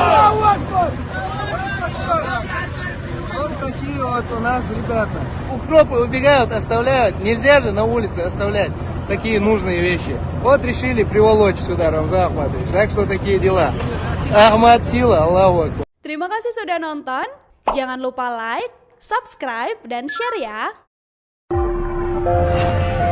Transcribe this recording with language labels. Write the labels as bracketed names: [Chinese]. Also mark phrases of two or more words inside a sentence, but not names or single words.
[Russian] Вот такие вот у нас ребята. Укропы убегают, оставляют. Нельзя же на улице оставлять такие нужные вещи. Вот решили приволочь сюда Рамзан Ахмадович. Так что такие дела. Ахмад сила, [Arabic] الله أكبر. [Indonesian] Terima kasih sudah nonton. Jangan lupa [English] like, subscribe, [Indonesian] dan share ya.